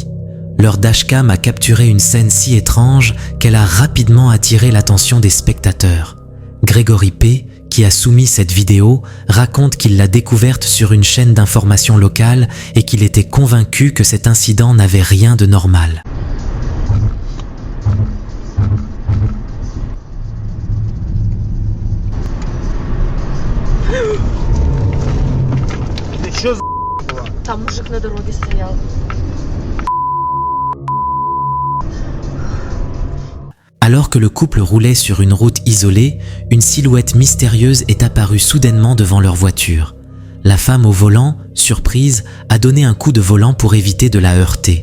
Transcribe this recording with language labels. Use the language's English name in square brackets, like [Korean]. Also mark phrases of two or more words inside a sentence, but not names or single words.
[French] Leur dashcam a capturé une scène si étrange qu'elle a rapidement attiré l'attention des spectateurs. Gregory P., qui a soumis cette vidéo, raconte qu'il l'a découverte sur une chaîne d'information locale et qu'il était convaincu que cet incident n'avait rien de normal. [Russian] Там мужик на дороге стоял. [French] Alors que le couple roulait sur une route isolée, une silhouette mystérieuse est apparue soudainement devant leur voiture. La femme au volant, surprise, a donné un coup de volant pour éviter de la heurter.